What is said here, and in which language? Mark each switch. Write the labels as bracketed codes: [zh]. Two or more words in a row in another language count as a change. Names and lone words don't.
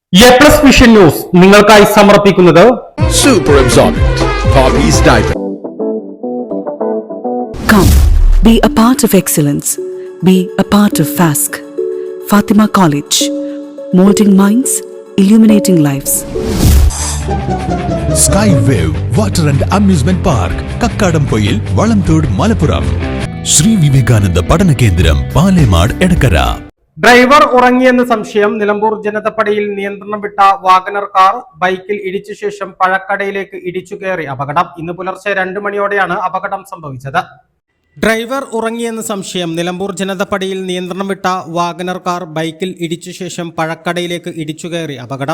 [ml] എ പ്ലസ് വിഷൻ ന്യൂസ് നിങ്ങൾക്കായി സമർപ്പിക്കുന്നത് [en] Super Absorbent Poppy's Diaper. Come, be a part of excellence. Be a part of FASC. Fatima College. Molding minds, illuminating lives. Skywave Water and Amusement Park, Kakkadampoyil, Valamthood, Malappuram. Sri Vivekananda Padana Kendram, Palemad, Edakara. [ml] ഡ്രൈവർ ഉറങ്ങിയെന്ന് സംശയം. നിലമ്പൂർ ജനതപ്പടിയിൽ നിയന്ത്രണം വിട്ട വാഗനർ കാർ ബൈക്കിൽ ഇടിച്ച ശേഷം പഴക്കടയിലേക്ക് ഇടിച്ചു കയറി അപകടം. ഇന്ന് പുലർച്ചെ 2 മണിയോടെയാണ് അപകടം സംഭവിച്ചത്. ഡ്രൈവർ ഉറങ്ങിയെന്ന് സംശയം. നിലമ്പൂർ ജനതപ്പടിയിൽ നിയന്ത്രണം വിട്ട വാഗനർ കാർ ബൈക്കിൽ ഇടിച്ച ശേഷം പഴക്കടയിലേക്ക് ഇടിച്ചു കയറി അപകടം.